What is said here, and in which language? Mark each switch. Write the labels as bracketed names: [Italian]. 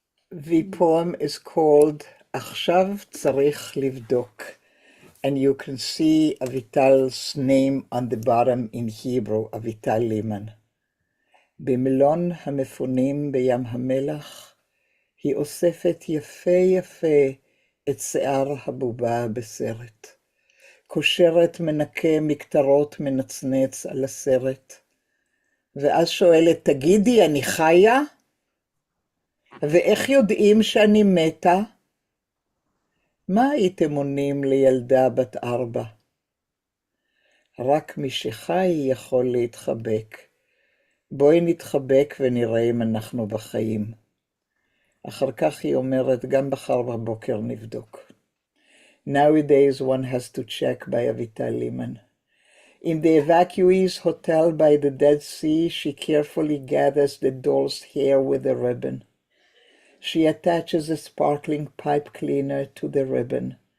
[English] The poem is called [Hebrew] עכשיו צריך לבדוק, [English] and you can see Avital's name on the bottom in Hebrew, Avital Liman. [Hebrew] במילון המפונים בים המלח, היא אוספת יפה יפה את שיער הבובה בסרט. קושרת מנקה מקטרות מנצנץ על הסרט. ואז שואלת, תגידי, אני חיה? ואיך יודעים שאני מתה? מה הייתם עונים לילדה בת 4? רק מי שחי יכול להתחבק. בואי נתחבק ונראה אם אנחנו בחיים. אחר כך היא אומרת, גם מחר בבוקר נבדוק. [English] Nowadays one has to check by Avital Liman. In the evacuees hotel by the Dead Sea, she carefully gathers the doll's hair with a ribbon. She attaches a sparkling pipe cleaner to the ribbon.